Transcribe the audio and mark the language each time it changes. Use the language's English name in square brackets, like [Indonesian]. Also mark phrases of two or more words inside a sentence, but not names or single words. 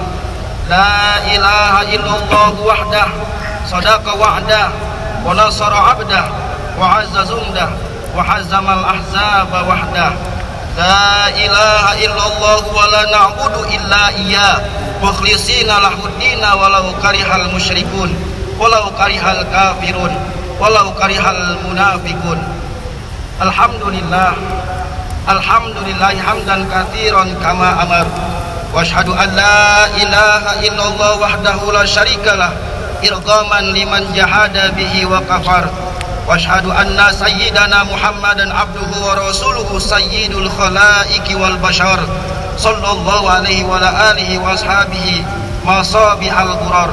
[Arabic] لا إله إلا الله وحده، صدق وعده، ونصر عبده، وأعز جنده، وهزم الأحزاب وحده. لا إله إلا الله ولا نعبد إلا إياه مخلصين له الدين ولو كره المشركون ولو كره الكافرون ولو كره المنافقون. الحمد لله، الحمد لله حمدا كثيرا كما أمر، وأشهد أن لا إله إلا الله وحده لا شريك له إرغاما لمن جحد به وكفر, واشهد أن سيدنا محمدا عبده ورسوله سيد الخلائق والبشر صلى الله عليه وعلى آله وأصحابه مصابيح الغرار.